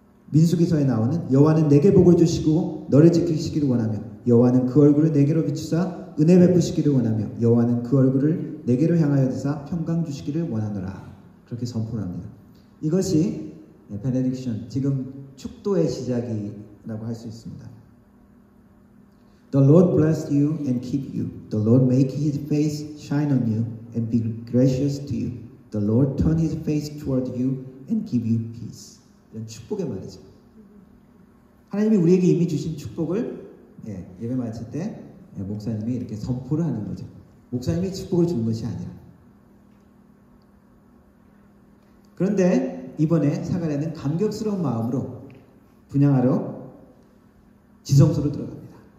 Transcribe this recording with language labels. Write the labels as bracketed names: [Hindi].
[Korean] 민수기서에 나오는 여호와는 내게 복을 주시고 너를 지키시기를 원하며 여호와는 그 얼굴을 내게로 비추사 은혜 베푸시기를 원하며 여호와는 그 얼굴을 내게로 향하여 드사 평강 주시기를 원하노라. 그렇게 선포를 합니다. 이것이 베네딕션, 지금 축도의 시작이라고 할 수 있습니다. [English] The Lord bless you and keep you. The Lord make His face shine on you and be gracious to you. The Lord turn His face toward you and give you peace. [Korean] 이런 축복의 말이죠. 하나님이 우리에게 이미 주신 축복을 예배 마칠 때 목사님이 이렇게 선포를 하는 거죠. 목사님이 축복을 주는 것이 아니라. 그런데 이번에 사가랴는 감격스러운 마음으로 분향하러 지성소로 들어갑니다.